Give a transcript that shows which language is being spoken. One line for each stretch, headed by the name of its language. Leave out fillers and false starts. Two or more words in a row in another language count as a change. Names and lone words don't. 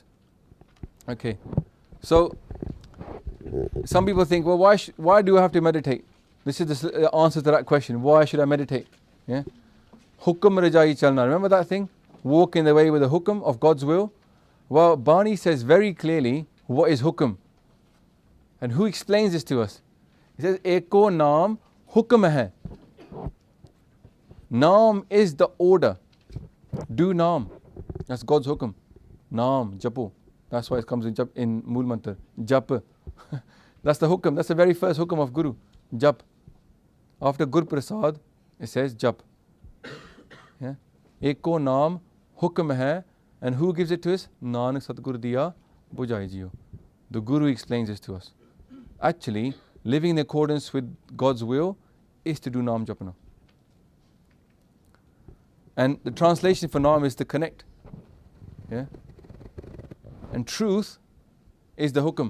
English: Okay, so some people think, well, why do I have to meditate? This is the answer to that question. Why should I meditate? Yeah?
Punjabi: ਹੁਕਮਿ ਰਜਾਈ ਚਲਣਾ.
English: Remember that thing? Walk in the way with the hukum of God's will. Well, Bani says very clearly what is hukum. And who explains this to us? He says,
Punjabi: ਏਕੋ ਨਾਮੁ ਹੁਕਮੁ ਹੈ.
English: Naam is the order. Do naam. That's God's hukum.
Punjabi: ਨਾਮ ਜਪੋ.
English: That's why it comes in Mool Mantar. Jap. That's the hukum. That's the very first hukum of Guru. Jap. After Gur Prasad, it says Jap. Yeah?
Punjabi: ਏਕੋ ਨਾਮੁ ਹੁਕਮੁ ਹੈ.
English: And who gives it to us?
Punjabi: ਨਾਨਕ ਸਤਿਗੁਰਿ ਦੀਆ ਬੁਝਾਇ ਜੀਉ.
English: The Guru explains this to us. Actually, living in accordance with God's will is to do
Punjabi: ਨਾਮ ਜਪਣਾ.
English: And the translation for Naam is to connect. Yeah? And truth is the hukum.